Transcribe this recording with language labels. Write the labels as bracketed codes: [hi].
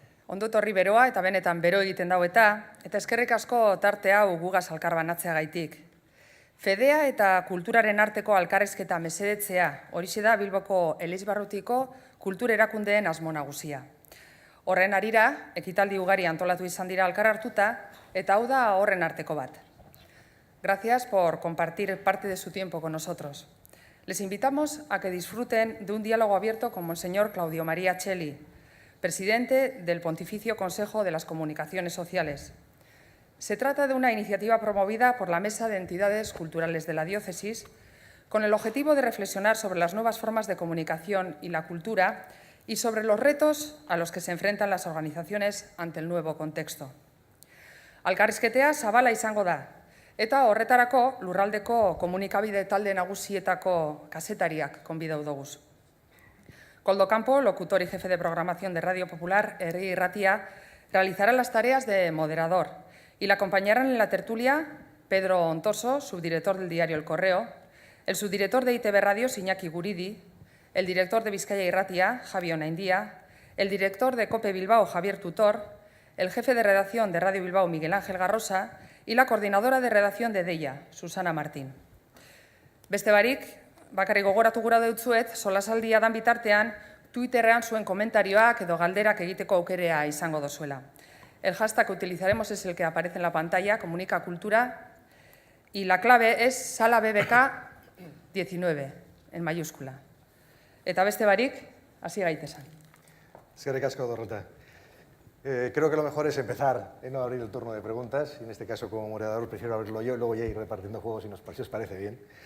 [eu] Ondo etorri beroa eta benetan bero egiten dau eta eskerrik asko tarte hau gugaz alkar banatzeagaitik. Fedea eta kulturaren arteko alkarrizketa mesedetzea, horixe da Bilboko Elizbarrutiko kultur erakundeen asmo nagusia. Horren harira, ekitaldi ugari antolatu izan dira alkar hartuta, eta hau da horren arteko bat. [es] Gracias por compartir parte de su tiempo con nosotros. Les invitamos a que disfruten de un diálogo abierto con Monseñor Claudio María Cheli, presidente del Pontificio Consejo de las Comunicaciones Sociales. Se trata de una iniciativa promovida por la Mesa de Entidades Culturales de la Diócesis con el objetivo de reflexionar sobre las nuevas formas de comunicación y la cultura y sobre los retos a los que se enfrentan las organizaciones ante el nuevo contexto. [eu] Alkarrizketea zabala izango da, eta horretarako lurraldeko komunikabide talde nagusietako kazetariak konbidatu doguz. [es] Koldo Campo, locutor y jefe de programación de Radio Popular, Herri Irratia, realizará las tareas de moderador y la acompañarán en la tertulia Pedro Ontoso, subdirector del diario El Correo, el subdirector de ITV Radio, Iñaki Guridi, el director de Bizkaia Irratia, Javi Onaindia, el director de COPE Bilbao, Javier Tutor, el jefe de redacción de Radio Bilbao, Miguel Ángel Garrosa, y la coordinadora de redacción de Deia, Susana Martín. [eu] Beste barik, bakarrik gogoratu gura deutzuet, solasaldia dan bitartean, Twitterrean zuen komentarioak edo galderak egiteko aukerea izango dozuela. [es] El hashtag que utilizaremos es el que aparece en la pantalla, Comunica Cultura, y la clave es SalaBBK19, en mayúscula. [eu] Eta beste barik, hasi gaitezen. Eskerrik asko, Dorota. [es] Creo que lo mejor es empezar y no abrir el turno de preguntas. Y en este caso, como moderador, prefiero abrirlo yo y luego ya ir repartiendo juegos si os parece bien.